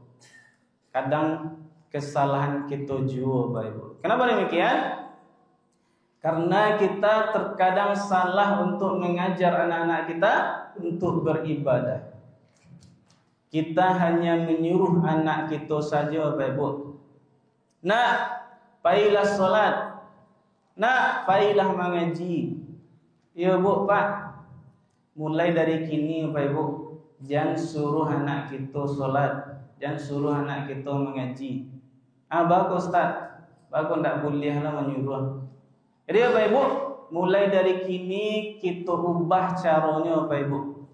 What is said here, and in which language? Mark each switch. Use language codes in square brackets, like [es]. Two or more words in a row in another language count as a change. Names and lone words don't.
[id] Kadang kesalahan kita juga Bapak Ibu. Kenapa demikian? Karena kita terkadang salah untuk mengajar anak-anak kita untuk beribadah. Kita hanya menyuruh anak kita saja Bapak Ibu. [min] Nak, pailah solat. Nak, pailah mengaji. [id] Ya Bu Pak, mulai dari kini Bapak Ibu, jangan suruh anak kita solat. Jangan suruh anak kita mengaji. Bagus Ustaz, bagus tak boleh lah menyuruh. Jadi Bapak Ibu, mulai dari kini kita ubah caranya Bapak Ibu.